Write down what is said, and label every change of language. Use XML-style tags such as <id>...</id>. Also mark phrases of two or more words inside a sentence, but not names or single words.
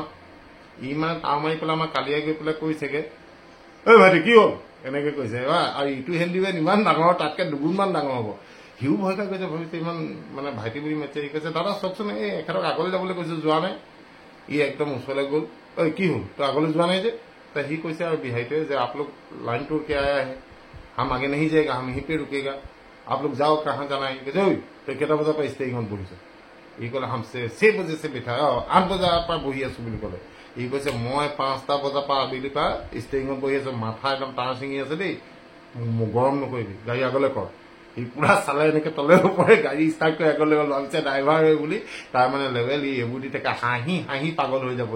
<as>ই মানে তাও মাৰি পেলাই আমাৰ কালিয়াই গৈ পেলাই কৈছেগৈ, ঐ ভাইটি কি হ'ল, এনেকৈ কৈছে। আৰু ইটো হেণ্ডিমেন ইমান ডাঙৰ, তাতকৈ দুগুণমান ডাঙৰ হ'ব। সিও ভয় খাই কৈছে, ভাবিছে ইমান মানে ভাইটি বুলি মাতিছে। সি কৈছে দাদা চাওকচোন, এই এখেতক আগলৈ যাবলৈ কৈছোঁ, যোৱা নাই। ই একদম ওচৰলৈ গ'ল, ঐ কি হ'ল, তই আগলৈ যোৱা নাই যে? সি কৈছে আৰু বিহাৰীটোৱে যে</as> <hi>आप लोग लाइन टूर के आया है, हम आगे नहीं जाएगा, हम यहीं पे रुकेगा, आप लोग जाओ कहाँ जाना है।</hi> <as>কৈছে ঐ তই কেইটা বজাৰ পৰা ষ্টেৰিঙত বহিছ? ই ক'লে</as> <hi>हम 6 बजे से बैठा,</hi> <as>8 বজাৰ পৰা বহি আছোঁ বুলি ক'লে। ই কৈছে মই 5টা বজাৰ পৰা আবেলি পৰা ষ্টেৰিঙত বহি আছোঁ, মাথা একদম টাৰ ছিঙি আছে দেই, গৰম নকৰিবি, গাড়ী আগলৈ কৰ। সি পুৰা চালে এনেকৈ তলে ওপৰে গাড়ী ষ্টাৰ্ট কৰি আগলৈ গ'ল। ভাবিছে ড্ৰাইভাৰ হয় বুলি, তাৰ মানে লেভেল। ই এইবোৰ দি থাকে, হাঁহি পাগল হৈ যাব।</as>